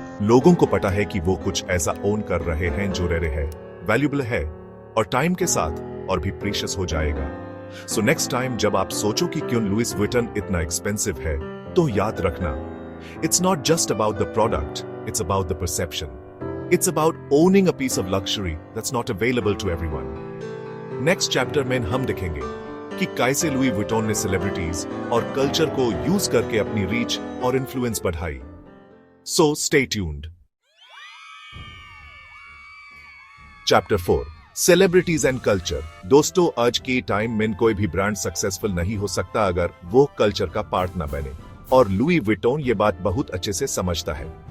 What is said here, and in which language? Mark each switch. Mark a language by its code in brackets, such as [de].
[hi] लोगों को पता है कि वो कुछ ऐसा ओन कर रहे हैं जो रेयर है, वैल्यूएबल है और टाइम के साथ और भी प्रीशियस हो जाएगा। सो नेक्स्ट टाइम जब आप सोचो कि क्यों लुइस विटॉन इतना एक्सपेंसिव है, तो याद रखना, [en] It's not just about the product, it's about the perception. It's about owning a piece of luxury that's not available to everyone. [hi] Next chapter में हम देखेंगे कि कैसे लुई विटॉन ने सेलिब्रिटीज और कल्चर को यूज करके अपनी रीच और इन्फ्लुएंस बढ़ाई. [en] So stay tuned. [hi] Chapter 4 celebrities and culture. दोस्तों, आज के टाइम में कोई भी ब्रांड सक्सेसफुल नहीं हो सकता अगर वो कल्चर का पार्ट न बने, और लुई विटॉन ये बात बहुत अच्छे से समझता है.